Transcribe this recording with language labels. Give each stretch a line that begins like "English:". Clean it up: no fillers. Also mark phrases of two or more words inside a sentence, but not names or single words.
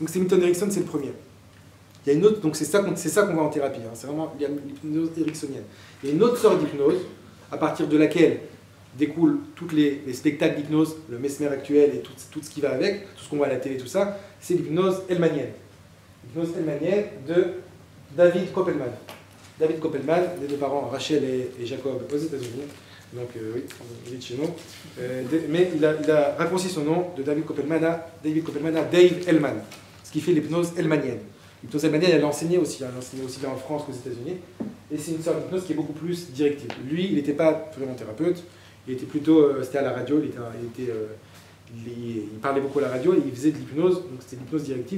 French: Donc c'est Milton Erickson, c'est le premier. Il y a une autre, donc c'est ça qu'on voit en thérapie, hein, c'est vraiment l'hypnose ericksonienne. Il y a une autre sorte d'hypnose, à partir de laquelle découlent tous les spectacles d'hypnose, le mesmer actuel et tout ce qui va avec, tout ce qu'on voit à la télé, tout ça, c'est l'hypnose hellmanienne. L'hypnose hellmanienne de David Koppelman. David Koppelman, les deux parents, Rachel et Jacob, aux États-Unis. Donc oui, il est de chez nous. Mais il a raccourci son nom de David Koppelman à Dave Hellman, ce qui fait l'hypnose hellmanienne. L'hypnose hellmanienne, elle enseignait aussi, bien en France qu'aux États-Unis. Et c'est une sorte d'hypnose qui est beaucoup plus directive. Lui, il n'était pas vraiment thérapeute, il était plutôt, c'était à la radio, il parlait beaucoup à la radio et il faisait de l'hypnose, donc c'était l'hypnose directive.